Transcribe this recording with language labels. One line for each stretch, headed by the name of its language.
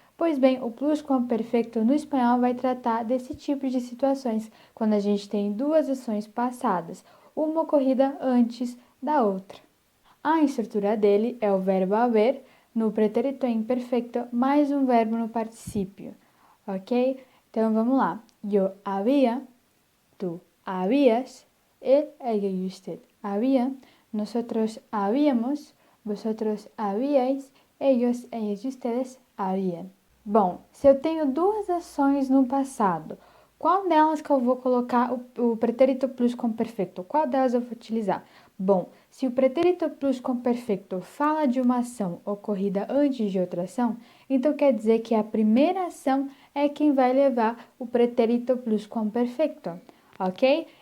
Portuguese: Pois bem, o pluscuamperfecto no espanhol vai tratar desse tipo de situações, quando a gente tem duas ações passadas, uma ocorrida antes da outra. A estrutura dele é o verbo haver no pretérito imperfecto mais um verbo no particípio, ok? Então vamos lá.
Spanish: Eu había, tú habías, él, ella y usted habían, nosotros habíamos, vosotros habíais, ellos, ellas e ustedes habían.
Portuguese: Bom, se eu tenho duas ações no passado, qual delas que eu vou colocar o pretérito pluscuamperfecto? Qual delas eu vou utilizar? Bom, se o pretérito pluscuamperfecto fala de uma ação ocorrida antes de outra ação, então quer dizer que a primeira ação é quem vai levar o pretérito pluscuamperfecto, ok?